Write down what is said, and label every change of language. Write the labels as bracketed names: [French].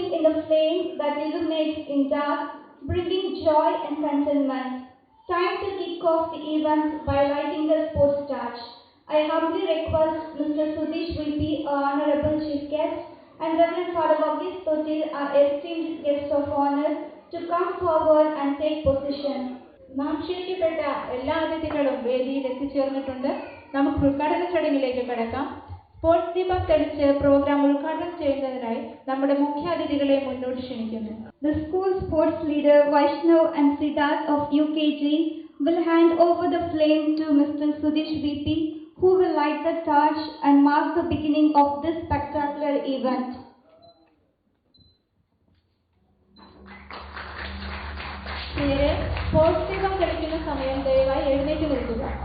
[English] a flame that illuminates in dark, bringing joy and contentment. Time to kick off the event by lighting the sports torch. I humbly request Mr. Sudesh VP, our Honorable Chief Guest, and Reverend Father Varghese Thotil, our esteemed guest of honor, to come forward and take position. [Malayalam] നാം ക്ഷണിക്കപ്പെട്ട എല്ലാ അതിഥികളും വേദിയിൽ എത്തിച്ചേർന്നിട്ടുണ്ട്. നമുക്ക് ഉദ്ഘാടന ചടങ്ങിലേക്ക് കടക്കാം. Sports ദീപം തെളിച്ച് programme ഉദ്ഘാടനം ചെയ്യുന്നതിനായി നമ്മുടെ മുഖ്യാതിഥികളെ മുന്നോട്ട് ക്ഷണിക്കുന്നു. [English] The school sports leader Vaishnav and Siddharth of UKG will hand over the flame to Mr. Sudesh VP, who will light the torch and mark the beginning of this spectacular event. [Malayalam] പ്രിയരെ, sports ദീപം തെളിക്കുന്ന സമയം ദയവായി എഴുന്നേറ്റ് നിൽക്കുക.